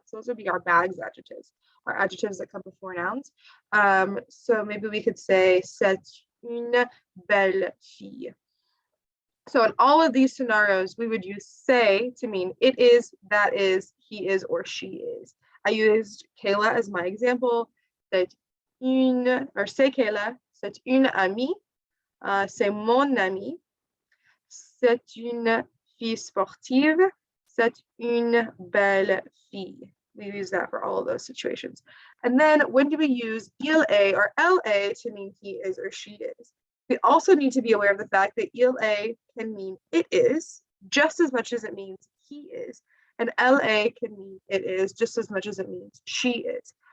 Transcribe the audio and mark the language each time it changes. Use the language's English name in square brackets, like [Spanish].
[English] So those would be our bags adjectives, our adjectives that come before nouns. So maybe we could say, [French] c'est une belle fille. [English] So in all of these scenarios, we would use say to mean it is, that is, he is, or she is. I used Kayla as my example. [French] C'est Kayla, c'est une amie, c'est mon amie, c'est une fille sportive, c'est une belle fille. [English] We use that for all of those situations. And then when do we use il est or elle to mean he is or she is? We also need to be aware of the fact that il est can mean it is just as much as it means he is, and elle can mean it is just as much as it means she is.